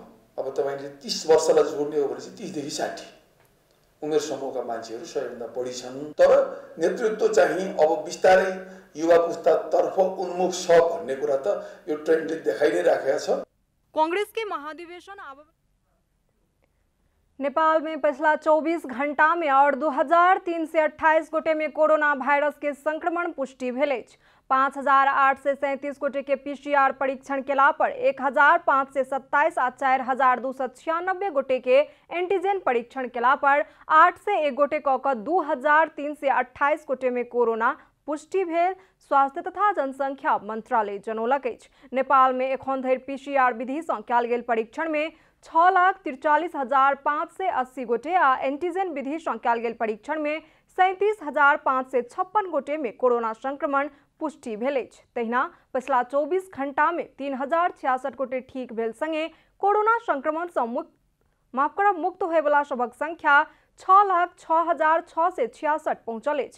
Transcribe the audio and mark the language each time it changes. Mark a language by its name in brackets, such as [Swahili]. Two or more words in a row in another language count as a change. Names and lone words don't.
[Nepali] अब तपाईले 30 वर्षलाई जोड्ने हो भने चाहिँ 30 देखि 60 उमेर समूहका मान्छेहरू सबैभन्दा बढी छन्। तर नेतृत्व चाहिँ अब बिस्तारै युवा पुस्तातर्फ उन्मुख छ भन्ने कुरा त यो ट्रेन्डले देखाइ नै राखेको छ। [Maithili] कांग्रेस के महाधिवेशन नेपाल में पिछला 24 घंटा में और 2328 गोटे में कोरोना वायरस के संक्रमण पुष्टि भेल अछि। 5837 गोटे के पीसीआर परीक्षण केला पर 1527 आ 4296 गोटे के एंटीजन परीक्षण केला पर 801 गोटे कऽ कऽ 2328 गोटे में कोरोना पुष्टि भेल स्वास्थ्य तथा जनसंख्या मंत्रालय जनौलक अछि। नेपाल में एखन धरि पीसीआर विधि सँ कयल गेल परीक्षण में 6,43,580 गोटे आ एंटीजन विधि सँ कयल गेल परीक्षण में 37,556 गोटे में कोरोना संक्रमण पुष्टि भेल अछि। तहिना पिछला 24 घंटा में 3066 गोटे ठीक भेल संगे कोरोना संक्रमण सँ मुक्त होय वाला सबक संख्या 6,06,666 पहुंचल अछि।